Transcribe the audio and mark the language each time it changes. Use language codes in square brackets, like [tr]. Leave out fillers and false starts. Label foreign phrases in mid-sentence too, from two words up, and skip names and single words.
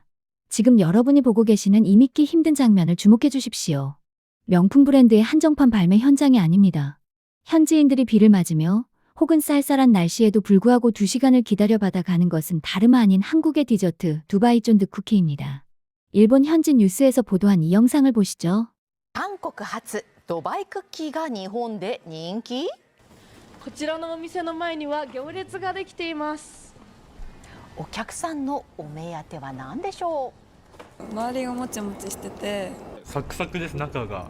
[ko] 지금 여러분이 보고 계시는 이 믿기 힘든 장면을 주목해 주십시오. 명품 브랜드의 한정판 발매 현장이 아닙니다. 현지인들이 비를 맞으며 혹은 쌀쌀한 날씨에도 불구하고 2시간을 기다려받아 가는 것은 다름 아닌 한국의 디저트 두바이 쫀득 쿠키입니다. 일본 현지 뉴스에서 보도한 이 영상을 보시죠. [ja] 韓国発ドバイクッキーが日本で人気？こちらのお店の前には行列ができています。お客さんのお目当ては何でしょ周りがもちもちしててサクサクです。中が